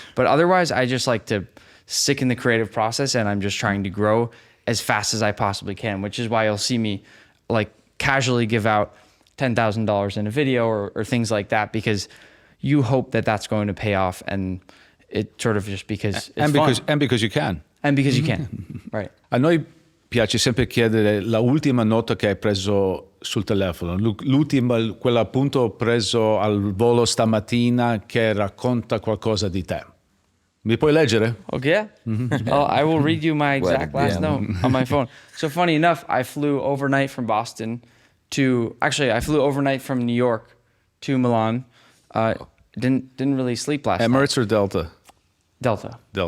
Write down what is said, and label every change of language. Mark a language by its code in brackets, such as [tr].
[en] But otherwise, I just like to stick in the creative process, and I'm just trying to grow as fast as I possibly can, which is why you'll see me like casually give out $10,000 in a video or things like that, because you hope that that's going to pay off, and it sort of just because it's fun. And because you can. And because you can, right. [it] A noi piace sempre chiedere la ultima nota che hai preso sul telefono, l'ultima, quella appunto preso al volo stamattina che racconta qualcosa di te. Mi puoi leggere? [en] Okay. I will read you my exact last note on my phone. So funny enough, I flew overnight from Boston I flew overnight from New York to Milan. Didn't really sleep last night. Emirates or Delta? Delta.